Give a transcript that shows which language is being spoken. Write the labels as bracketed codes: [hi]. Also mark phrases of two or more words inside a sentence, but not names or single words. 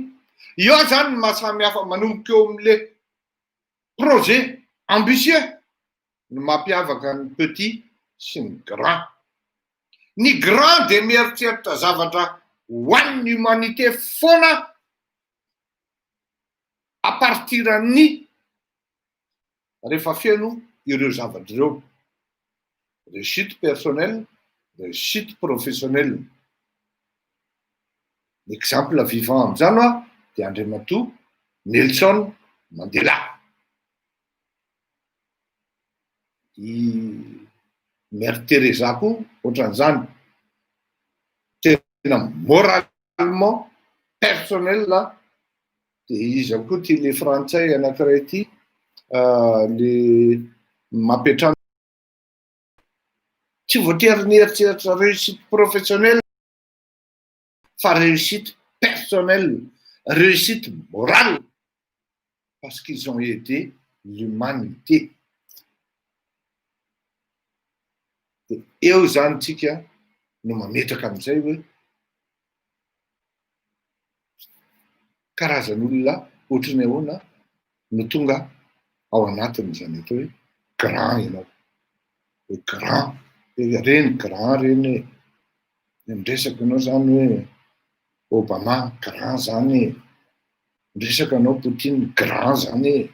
[mg] Io zany mahasamy hafa manomboka eo am'le [fr] projet ambitieux [mg] no mampiavaka ny petit sy ny grand. Ny grand de mieritreritra zavatra ho an'ny humanité foana [fr] à partir [mg] ny rehefa feno ireo zavatra ireo. [fr] Réussite personnelle, réussite professionnelle. L'exemple vivant [mg] amin'izany de Andriamatoa Nelson Mandela. I Mère Teresa koa ohatran'izany, tena [fr] moralement personnel [mg] dia izy koa ty le frantsay anankiray ty le mampiatrano tsy voatery ny eritreritra [fr] réussite professionnelle fa réussite personnelle, réussite morale, parce qu'ils ont aidé l'humanité. [mg] Dia eo zany tsika no mametraka amin'izay hoe karazan'olona ohatrany ahoana no tonga ao anatiny zany atao hoe grand ianao, hoe grand, reny grand reny miresaka anao zany hoe Obama grand zany, miresaka anao Poutine grand zany,